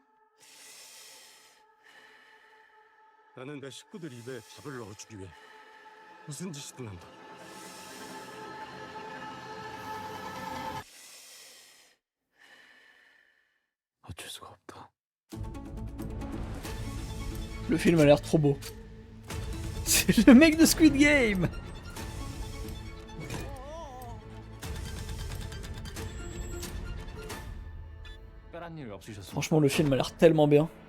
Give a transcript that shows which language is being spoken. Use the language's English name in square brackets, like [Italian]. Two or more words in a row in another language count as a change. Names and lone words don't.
[Korean] 나는 내 식구들 입에 밥을 넣어주기 위해 무슨 짓이든 한다. 어쩔 수가 없다. [French] Le film a l'air trop beau. C'est le mec de Squid Game. [Korean] 특별한 일 없으셨습니까? [French] Franchement, le film a l'air tellement bien.